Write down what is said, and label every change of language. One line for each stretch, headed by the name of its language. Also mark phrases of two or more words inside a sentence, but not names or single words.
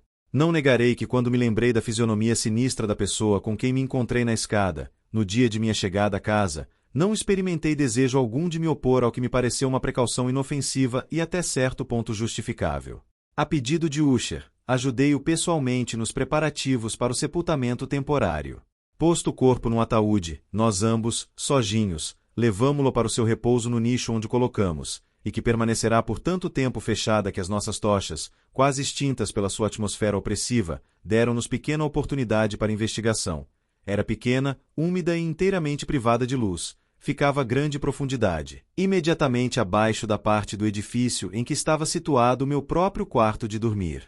Portuguese: Não negarei que quando me lembrei da fisionomia sinistra da pessoa com quem me encontrei na escada, no dia de minha chegada à casa, não experimentei desejo algum de me opor ao que me pareceu uma precaução inofensiva e até certo ponto justificável. A pedido de Usher, ajudei-o pessoalmente nos preparativos para o sepultamento temporário. Posto o corpo num ataúde, nós ambos, sojinhos, levamo-lo para o seu repouso no nicho onde o colocamos, e que permanecerá por tanto tempo fechada que as nossas tochas, quase extintas pela sua atmosfera opressiva, deram-nos pequena oportunidade para investigação. Era pequena, úmida e inteiramente privada de luz. Ficava a grande profundidade, imediatamente abaixo da parte do edifício em que estava situado o meu próprio quarto de dormir.